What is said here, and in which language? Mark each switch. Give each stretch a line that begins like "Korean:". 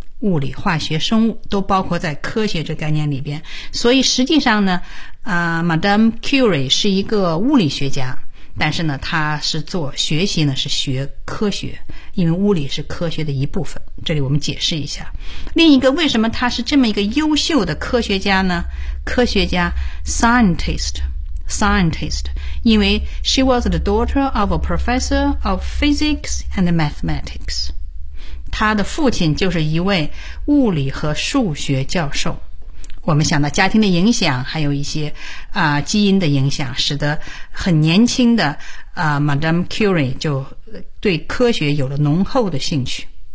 Chinese: 物理、化学、生物都包括在科学这概念里边，所以实际上呢，Madame Curie 是一个物理学家，但是呢，她是做学习呢是学科学，因为物理是科学的一部分。这里我们解释一下。另一个，为什么她是这么一个优秀的科学家呢？科学家
English: scientist， 因为 she was the daughter of a professor of physics and mathematics。
Chinese: 他的父亲就是一位物理和数学教授，我们想到家庭的影响，还有一些基因的影响，使得很年轻的Madame Curie 就对科学有了浓厚的兴趣。